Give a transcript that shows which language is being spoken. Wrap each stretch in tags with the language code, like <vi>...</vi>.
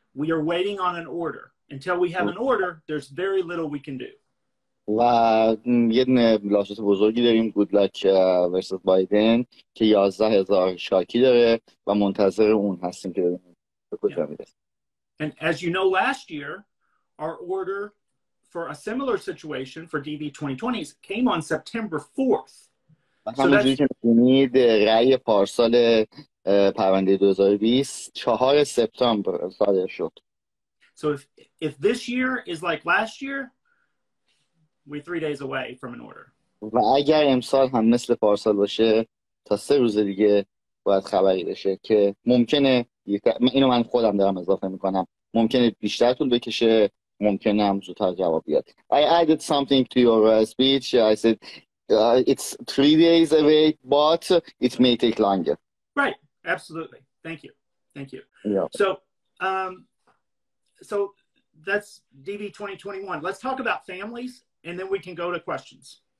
<en>We are waiting on an order. Until we have an order, there's very little we can do.</en> <fa>و یه دونه لاسوت بزرگی داریم، Good Luck versus Biden، که 11,000 شاکی داره و منتظر اون هستیم که ببینیم به کجا میرسه.</fa> <en>And as you know, last year, our order for a similar situation for DV2020 came on September 4th.</en> <fa>همونجوری که می‌بینید رأی پارسال پرونده 2020 4 سپتامبر صادر شد.</fa> <en>So if this year is like last year, we're 3 days away from an order.</en> <fa>و اگر امسال هم مثل پارسال باشه تا 3 روز دیگه باید خبری بشه که ممکنه، اینو من خودم دارم اضافه میکنم، ممکنه بیشتر طول بکشه، ممکنه هم زودتر جواب بیاد.</fa> <en>I added something to your speech. I said it's 3 days away, but it may take longer. Right. Absolutely. Thank you. Yeah. So that's DV2021. Let's talk about families, and then we can go to questions.</en>